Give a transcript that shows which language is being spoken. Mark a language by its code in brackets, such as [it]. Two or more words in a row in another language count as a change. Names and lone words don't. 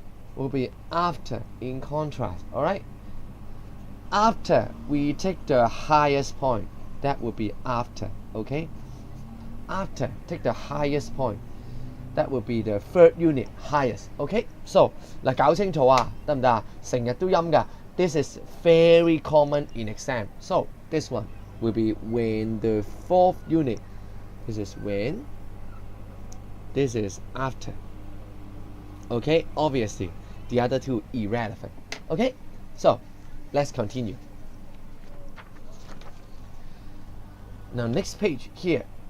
[en] will be after in contrast. Alright? After we take the highest point, that will be after. Okay? After take the highest point, that will be the third unit highest. Okay? So [yue] 嗱搞清楚啊，得唔得啊？成日都陰㗎。 [en] This is very common in exam. So this one will be when the fourth unit. This is when. This is after. Okay? Obviously, the other two irrelevant. Okay? So let's continue. Now next page here.